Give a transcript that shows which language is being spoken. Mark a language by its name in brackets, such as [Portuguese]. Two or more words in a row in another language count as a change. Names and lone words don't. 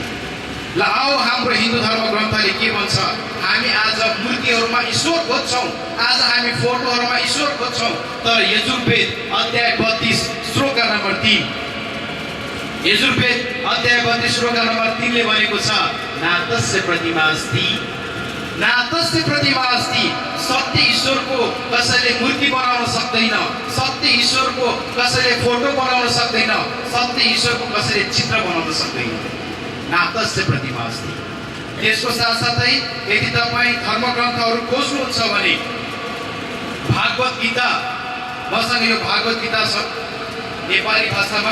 [Nepali] ल आओ हाम्रो हिन्दू धर्म ग्रन्थले के भन्छ। हामी आज मूर्तिहरूमा ईश्वर खोज्छौँ, आज हामी फोटोहरूमा ईश्वर खोज्छौँ, तर यजुर्वेद अध्याय 32 श्लोक नम्बर 3, यजुर्वेद अध्याय 32 श्लोक नम्बर 3 ले भनेको छ [Sanskrit] नातस्य प्रतिमा अस्ति, नातस्य प्रतिमा अस्ति, [Nepali] सत्य ईश्वरको कसैले मूर्ति बनाउन सक्दैन, सत्य ईश्वरको कसैले फोटो बनाउन सक्दैन, सत्य ईश्वरको कसैले चित्र बनाउन सक्दैन। [Sanskrit] नातस्य प्रतिमा अस्ति। [Nepali] त्यसको साथसाथै यदि तपाईँ धर्मग्रन्थहरू खोज्नुहुन्छ भने भागवत गीता, मसँग यो भागवत गीता छ नेपाली भाषामा।